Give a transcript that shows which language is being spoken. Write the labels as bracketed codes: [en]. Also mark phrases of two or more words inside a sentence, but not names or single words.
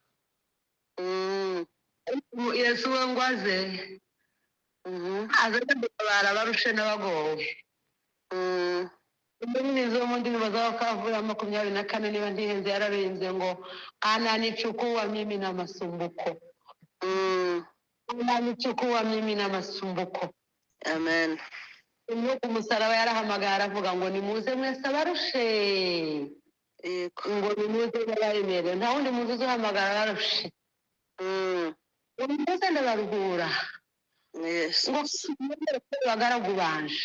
[rw] Yesu we ngo aze gutabara abarushe n'abagowe. Umurinzi wo mu ndirimbo z'abakavura 24 niba ntihenze yararenze ngo [sw] ananichukua mimi na masumbuko. Ananichukua mimi na masumbuko. [rw] Amen. Uyu ku musaraba yarahamagara aravuga ngo nimuze mwese abarushe, ngo nimuze n'abaremere. Nta wundi muntu uzahamagara abarushe. Nimuze ndabaruhura. Ngo bagaragu banje.